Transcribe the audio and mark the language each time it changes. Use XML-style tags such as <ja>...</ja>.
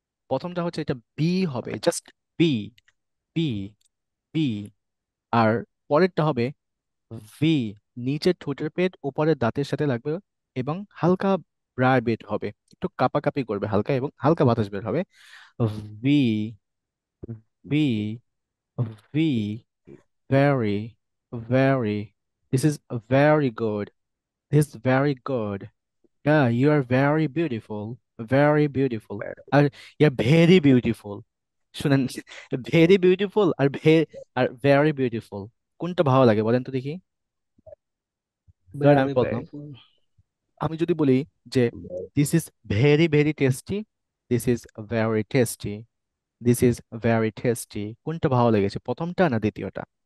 <bn>প্রথমটা হচ্ছে এটা বি হবে, জাস্ট বি, বি, বি। আর পরেরটা হবে ভি, নিচের ঠোঁটের পেট উপরের দাঁতের সাথে লাগবে, এবং হালকা ব্রায় বের হবে, একটু কাঁপাকাঁপি করবে হালকা, এবং হালকা বাতাস বের হবে।</bn> <en>V, V, V, very, very, this is very good, this is very good. Yeah, you are very beautiful, very beautiful. আর you're very beautiful।</en> <bn>শুনেন,</bn> <en>very beautiful আর আর very beautiful,</en> <bn>কোনটা ভালো লাগে বলেন তো দেখি। ধরেন আমি</bn> <en>very</en> <bn>বললাম,</bn> <en>beautiful,</en> <bn>আমি যদি বলি যে</bn> <en>this is very very tasty, this is very tasty, this is very tasty,</en> <bn>কোনটা ভালো লেগেছে, প্রথমটা না দ্বিতীয়টা?</bn>